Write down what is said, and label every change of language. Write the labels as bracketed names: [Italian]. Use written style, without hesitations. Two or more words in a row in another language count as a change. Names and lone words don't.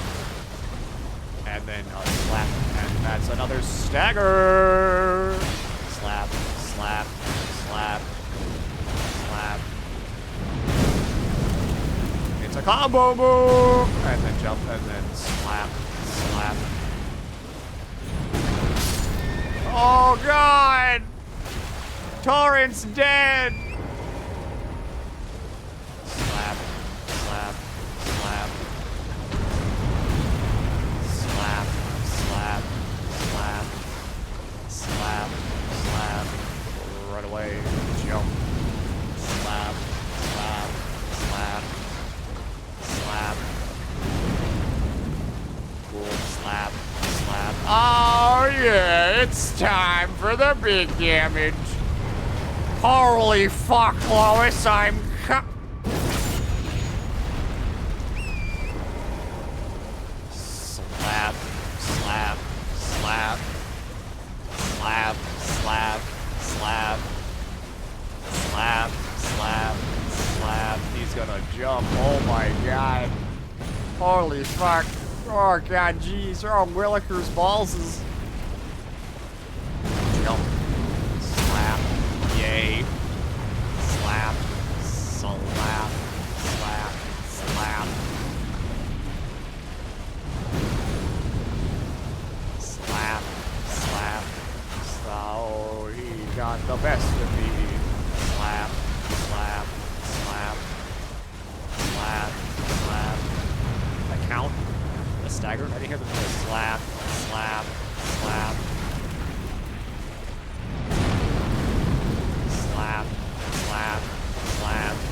[English] And then a slap, and that's another stagger. Slap, slap, slap, slap. It's a combo move, and then jump, and then slap, slap. Oh god! Torrent's dead! Slap, slap, slap. Slap, slap, slap, slap, slap, run away, jump, slap, slap, slap, slap, cool, slap, slap. Oh yeah, it's time for the big damage. Holy fuck, Lois, I'm Slap, slap, slap, slap, slap, slap, slap, slap, slap. He's gonna jump. Oh my god. Holy fuck. Oh god, jeez. Oh, Willikers ballses. Jump. Slap. Yay. Slap. Slap. Slap. Slap. Slap, slap, oh, he got the best of me. Slap, slap, slap, slap, slap. A count? A stagger? I didn't hear the noise. Slap, slap, slap. Slap, slap, slap.